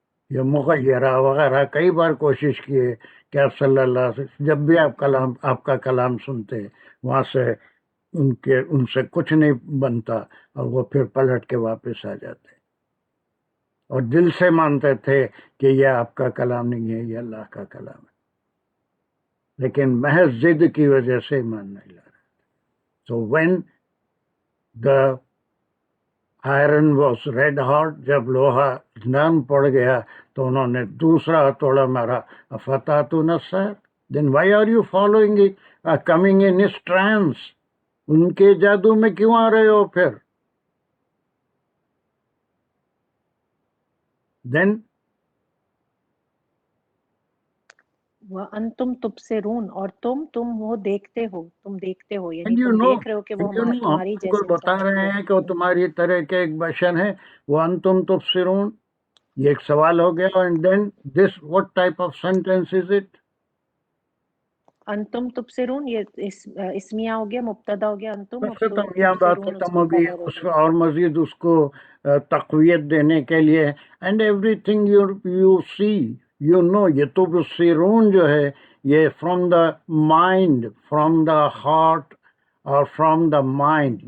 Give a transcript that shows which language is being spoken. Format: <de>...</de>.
<ur>یہ مغیرہ وغیرہ کئی بار کوشش کیے کہ آپ صلی اللہ علیہ وسلم جب بھی آپ کا کلام سنتے وہاں سے ان سے کچھ نہیں بنتا اور وہ پھر پلٹ کے واپس آ جاتے اور دل سے مانتے تھے کہ یہ آپ کا کلام نہیں ہے, یہ اللہ کا کلام ہے, لیکن محض ضد کی وجہ سے ایمان نہیں لا رہے.</ur> <en>So when the iron was red hot,</en> <ur>جب لوہا نرم پڑ گیا تو انہوں نے دوسرا ہتھوڑا مارا.</ur> <ar>افتاتون السحر,</ar> <en>then why are you following it, coming in his trance.</en> <ur>ان کے جادو میں کیوں آ رہے ہو پھر.</ur> <en>then</en> <ar>وَأَنْتُمْ تُبْصِرُونَ</ar> <ur>اور تم وہ دیکھتے ہو, تم دیکھتے ہو یعنی</ur> <en>you</en> <ur>تم</ur> <en>know,</en> <ur>دیکھ رہے ہو کہ وہ ہم تمہاری ان کو جیسے بتا رہے ہیں کہ وہ تمہاری طرح کے ایک بشر ہیں.</ur> <ar>وَأَنْتُمْ تُبْصِرُونَ</ar> <ur>یہ ایک سوال ہو گیا.</ur> <en>and then this what type of sentence is it.</en> <ar>انتم تبصرون</ar> <ur>یہ اسمیہ ہو گیا, مبتدا ہو گیا انتم. ختم, یہاں بات ختم ہوگی. اس اور مزید اس کو تقویت دینے کے لیے</ur> <en>And everything you see you know.</en> <ur>یہ تبصرون جو ہے یہ</ur> <en>from the mind, from the heart</en> <ur>اور فرام دا مائنڈ.</ur>